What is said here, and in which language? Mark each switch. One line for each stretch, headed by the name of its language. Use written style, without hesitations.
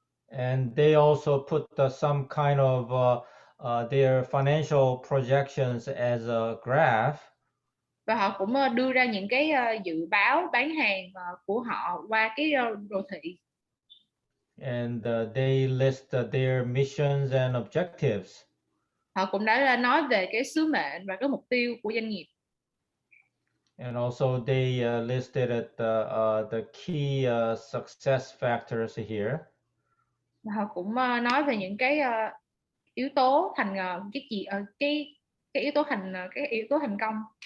English: And they also put some kind of their financial projections as a graph.
Vietnamese: Và họ cũng đưa ra những cái dự báo bán hàng của họ qua cái đồ thị.
English: And they list their missions and objectives.
Vietnamese: Họ cũng đã nói về cái sứ mệnh và cái mục tiêu của doanh nghiệp.
English: And also they listed the key success factors here.
Vietnamese: Và họ cũng nói về những cái yếu tố thành cái yếu tố thành công.